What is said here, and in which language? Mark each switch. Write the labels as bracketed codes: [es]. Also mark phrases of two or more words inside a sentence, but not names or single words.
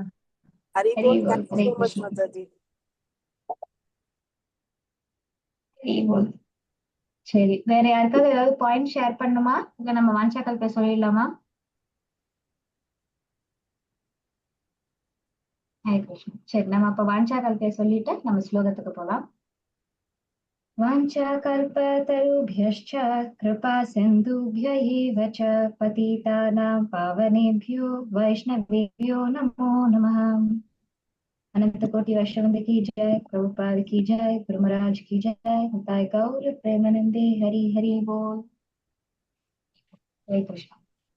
[hi] हरे बोल। हरे कृष्ण। हरे बोल. [ta] சரி, வேற யாருக்காவது ஏதாவது [en] point share [ta] பண்ணுமா? இல்ல நம்ம வாஞ்சாக்கள் பேச சொல்லிடலாமா? [hi] हरे कृष्ण. [ta] சரி, நம்ம அப்ப வாஞ்சாக்கள் பேச சொல்லிட்டு நம்ம ஸ்லோகத்துக்கு போலாம். [sa] वाञ्छाकल्पतरुभ्यश्च कृपा सिन्धुभ्य एव च पतितानां पावनेभ्यो वैष्णवेभ्यो नमो नमः। [hi] अनंत कोटि वैष्णव की जय, प्रभुपाद की जय, गुरु महाराज की जय, निताय गौर प्रेमानंदे। हरि हरि बोल। हरे कृष्ण।